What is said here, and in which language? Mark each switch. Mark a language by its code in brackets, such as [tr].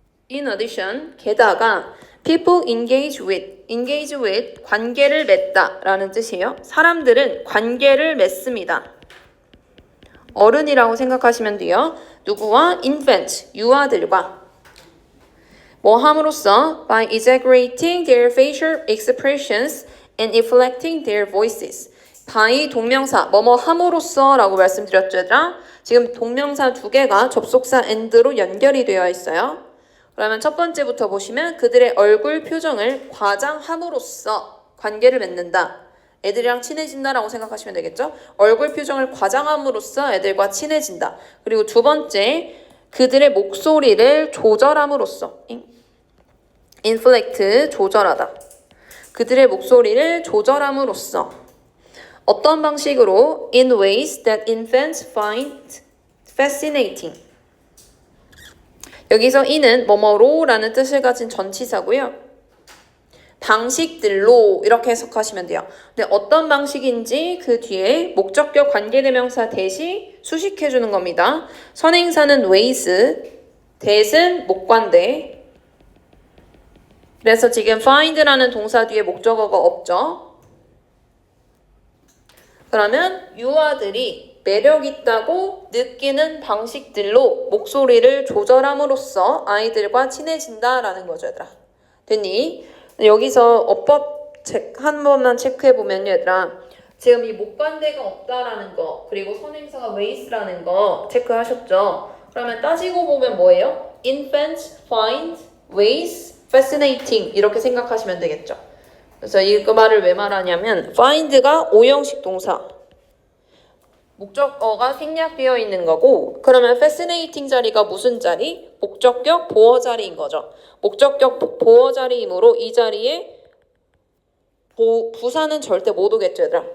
[en] In addition, [ko] 게다가 [en] people engage with, [ko] 관계를 맺다 라는 뜻이에요. 사람들은 관계를 맺습니다. 어른이라고 생각하시면 돼요. 누구와? infant, 유아들과. 뭐 함으로써? [en] by exaggerating their facial expressions and inflecting their voices. [ko] by 동명사, 뭐뭐 함으로써 라고 말씀드렸죠, 얘들아? 지금 동명사 두 개가 접속사 and로 연결이 되어 있어요. 그러면 첫 번째부터 보시면 그들의 얼굴 표정을 과장함으로써 관계를 맺는다. 애들이랑 친해진다라고 생각하시면 되겠죠? 얼굴 표정을 과장함으로써 애들과 친해진다. 그리고 두 번째, 그들의 목소리를 조절함으로써 inflect, 조절하다. 그들의 목소리를 조절함으로써 어떤 방식으로? [en] in ways that infants find fascinating. [ko] 여기서 in은 뭐뭐로라는 뜻을 가진 전치사고요. 방식들로 이렇게 해석하시면 돼요. 근데 어떤 방식인지 그 뒤에 목적격 관계대명사 대시 수식해주는 겁니다. 선행사는 ways, that은 목관대. 그래서 지금 find라는 동사 뒤에 목적어가 없죠. 그러면 유아들이 매력 있다고 느끼는 방식들로 목소리를 조절함으로써 아이들과 친해진다라는 거죠, 얘들아. 됐니? 여기서 어법 한 번만 체크해 보면 얘들아, 지금 이 목관대가 없다라는 거, 그리고 선행사가 ways라는 거 체크하셨죠? 그러면 따지고 보면 뭐예요? [en] Infants find ways fascinating [ko] 이렇게 생각하시면 되겠죠. 그래서 이 말을 왜 말하냐면 find가 오형식 동사, 목적어가 생략되어 있는 거고, 그러면 fascinating 자리가 무슨 자리? 목적격 보어 자리인 거죠. 목적격 보어 자리이므로 이 자리에 부사는 절대 못 오겠죠, 얘들아.